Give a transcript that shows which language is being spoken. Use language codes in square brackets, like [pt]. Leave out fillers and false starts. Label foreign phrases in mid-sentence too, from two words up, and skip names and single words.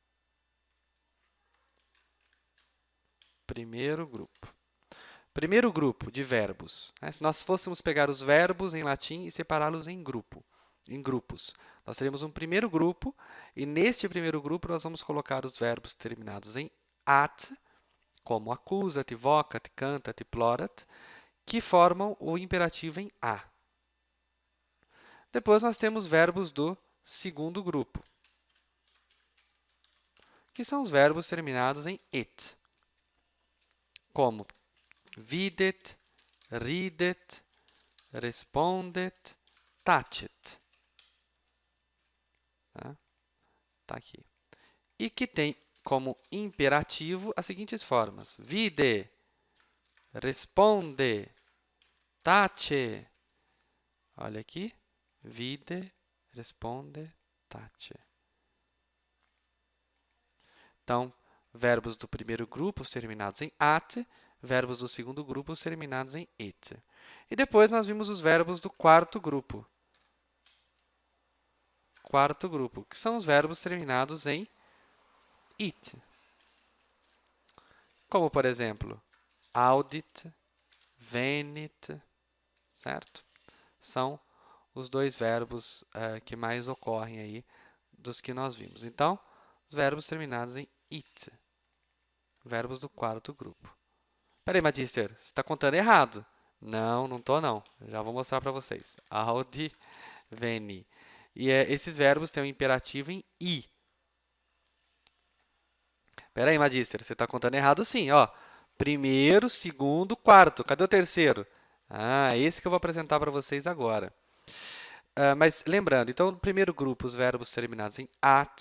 [pt] Primeiro grupo de verbos. Né? Se nós fôssemos pegar os verbos em latim e separá-los em grupos, nós teríamos um primeiro grupo, e neste primeiro grupo nós vamos colocar os verbos terminados em -at, como [la] accusat, vocat, cantat, plorat, [pt] que formam o imperativo em a. Depois nós temos verbos do segundo grupo, que são os verbos terminados em -et, como [la] videt, ridet, respondet, tacet. [pt] Tá aqui. E que tem como imperativo as seguintes formas: [la] vide, responde, tace. [pt] Olha aqui. [la] Vide, responde, tace. [pt] Então, verbos do primeiro grupo terminados em -at, verbos do segundo grupo terminados em -et. E depois nós vimos os verbos do quarto grupo. Que são os verbos terminados em -it. Como, por exemplo, [la] audit, venit, [pt] certo? São os dois verbos que mais ocorrem aí dos que nós vimos. Então, os verbos terminados em -it, verbos do quarto grupo. Peraí, Magister, você está contando errado. Não, não estou não. Já vou mostrar para vocês. [la] Audi, veni. [pt] E esses verbos têm um imperativo em i. Peraí, Magister, você está contando errado sim, ó. Primeiro, segundo, quarto. Cadê o terceiro? Esse que eu vou apresentar para vocês agora. Mas lembrando, então, no primeiro grupo, os verbos terminados em -at.